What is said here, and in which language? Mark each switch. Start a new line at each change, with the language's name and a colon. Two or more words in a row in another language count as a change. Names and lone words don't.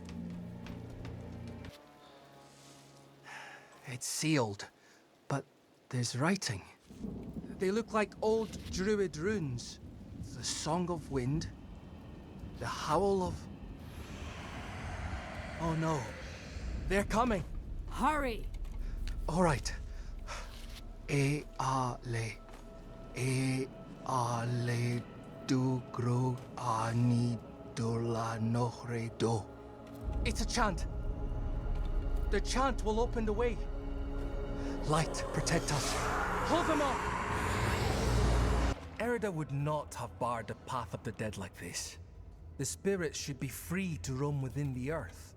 English: It's sealed, but there's writing. They look like old druid runes. The Song of Wind, the Howl of... Oh no, they're coming. Hurry! All right. E-a-le. E-a-le du-gro a-ni-do-la-nohre-do. It's a chant. The chant will open the way. Light, protect us. Hold them off! Erida would not have barred the path of the dead like this. The spirits should be free to roam within the earth.